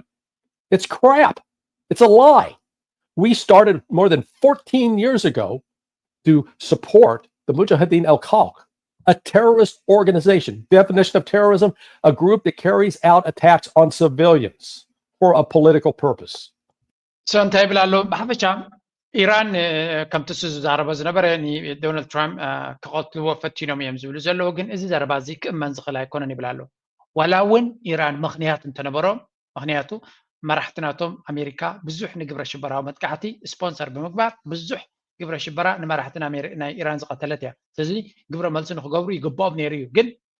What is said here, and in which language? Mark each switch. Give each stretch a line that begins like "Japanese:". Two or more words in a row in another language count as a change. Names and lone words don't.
English: It's crap. It's a lie. We started more than 14 years ago to support the Mujahideen al-Khalq, a terrorist organization. Definition of terrorism, a group that carries out attacks on civilians for a political purpose.
Tigrinya: So እንታይ ብላሎ ብሓፈሻ ኢራን ከም ትሱ ዝዛረበ ዝነበረ ዶናልድ ትራምፕ ክቐትልዎ ፈቲኖም እዮም ዝብሉ ዘለዉ ግን እዚ ዘረባ እዚ ክእመን ዝኽእል ኣይኮነን ይብላሎ ዋላ እውን ኢራን ምኽንያት እንተነበሮም ምኽንያቱ መራሕትናቶም ኣሜሪካ ብዙሕ ንግብረ ሽበራዊ መጥቃዕቲ ስፖንሰር ብምግባር ብዙሕ ግብረ ሽበራ ንመራሕትና ናይ ኢራን ዝቐተለት እያ ስለዚ ግብረ መልሲ ንክገብሩ ይግብኦም ነይሩ እዩ ግን